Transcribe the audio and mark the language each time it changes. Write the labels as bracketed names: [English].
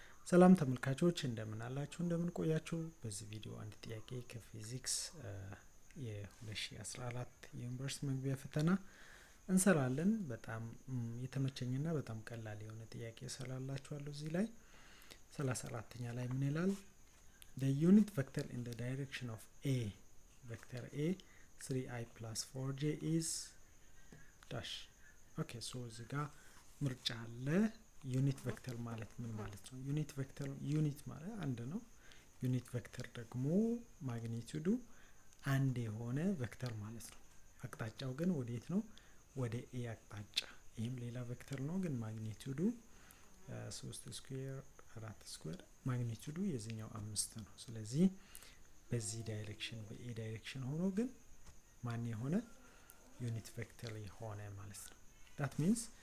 [Amharic] ሰላም ተመልካቾች እንደምን አላችሁ እንደምን ቆያችሁ። በዚህ ቪዲዮ አንድ ጥያቄ ከፊዚክስ የ2014 የዩኒቨርሲቲ መግቢያ ፈተና እንሰራለን። በጣም የተመቸኝና በጣም ቀላል የሆነ ጥያቄ እሰራላችኋለሁ። እዚህ ላይ 34ኛ ላይ ምን ይላል? [English] The unit vector in the direction of A vector A 3i plus 4j is dash. [Amharic] ኦኬ ሶ እዚህ ጋር ምርጫ አለ። ዩኒት ቬክተር ማለት ምን ማለት ነው? ዩኒት ቬክተር ዩኒት ማለት አንድ ነው። ዩኒት ቬክተር ደግሞ ማግኒቲዩዱ አንድ የሆነ ቬክተር ማለት ነው። አቅጣጫው ግን ወዴት ነው? ወደ ኤ አቅጣጫ። ይህም ሌላ ቬክተር ነው ግን ማግኒቲዩዱ 3 ስኩዌር 4 ስኩዌር ማግኒቲዩዱ የዚህኛው 5 ነው። ስለዚህ በዚህ ዳይሬክሽን በኤ ዳይሬክሽን ሆኖ ግን ማን የሆነ ዩኒት ቬክተር የሆነ ማለት ነው። [English] that means